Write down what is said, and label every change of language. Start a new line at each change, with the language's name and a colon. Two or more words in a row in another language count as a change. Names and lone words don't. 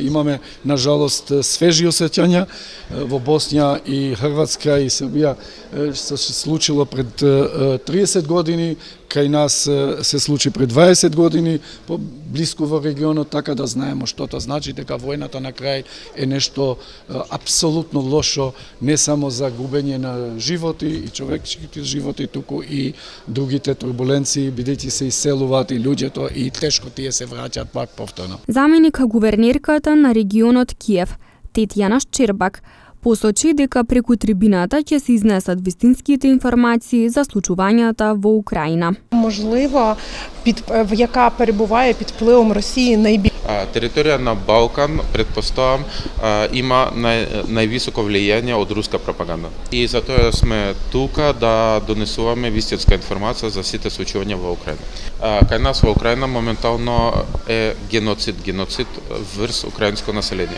Macedonian: имаме на жалост свежи осеќања во Босна и Хрватска и Србија што се случило пред 30 години, кај нас се случи пред 20 години, блиску во регионот, така да знаеме што тоа значи, дека војната на крај е нешто апсолутно лошо, не само за губење на животи и човечките животи, туку и другите турбуленции, бидејќи се иселуваат и луѓето и тешко тие се враќаат пак повторно. Заменик гувернерката на регионот Киев, Тетјана Шчербак, посочи дека преку трибината ќе се изнесат вистинските информации за случувањата во Украина.
Ukrainian: Можливо, яка перебуває під впливом Росії найбільше.
Macedonian: Територія на Балкан, предпоставам, има највисоко влијание од руска пропаганда. И затоа сме тука да донесуваме вистинска информација за сите случувања во Украина. Кај нас во Украина моментално е геноцид врз украинско население.